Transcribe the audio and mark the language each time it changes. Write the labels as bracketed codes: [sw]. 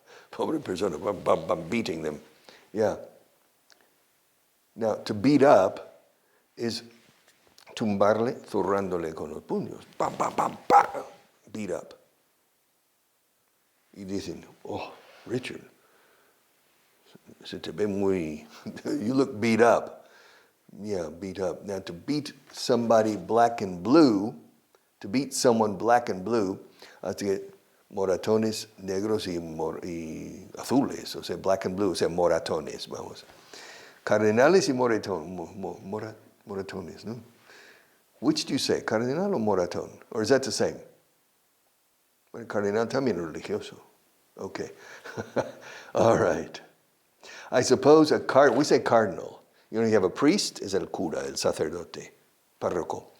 [es] Pobre persona, [en] I'm beating them. Yeah. Now, to beat up is [es] tumbarle, zurrándole con los puños. [en] ¡Pam, pam, pam, pam! Beat up. [es] Y dicen, oh, Richard, se te ve muy, [en] you look beat up. Yeah, beat up. Now, to beat somebody black and blue, to beat someone black and blue, has to get [es] moratones negros y azules, o sea, [en] black and blue, [es] o sea, moratones, vamos. Cardenales y moratones, ¿no? [en] Which do you say, cardenal or moratón? Or is that the same? Well, cardenal [es] también es religioso. [en] Okay. All right. I suppose we say cardinal. You have a priest, [es] es el cura, el sacerdote, párroco.